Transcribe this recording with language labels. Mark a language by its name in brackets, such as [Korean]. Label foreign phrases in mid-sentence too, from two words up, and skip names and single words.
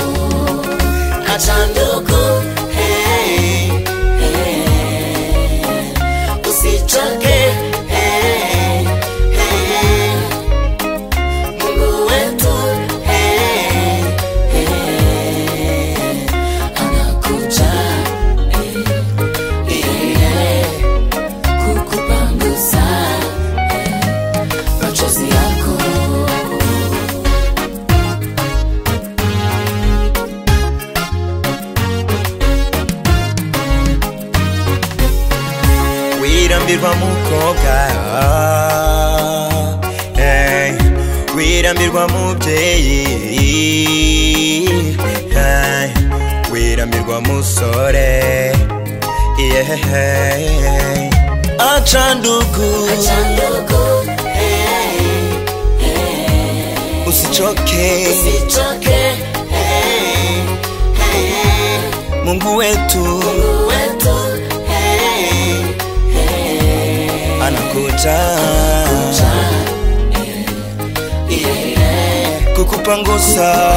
[Swahili] Achanduku usichoke Mungu wetu anakuja kukupangusa machozi yako. [Rundi] Wirambirwa mukobwa wirambirwa mubyeyi wirambirwa musore [Swahili] Achanduku usichoke Mungu wetu anakuja kukupangusa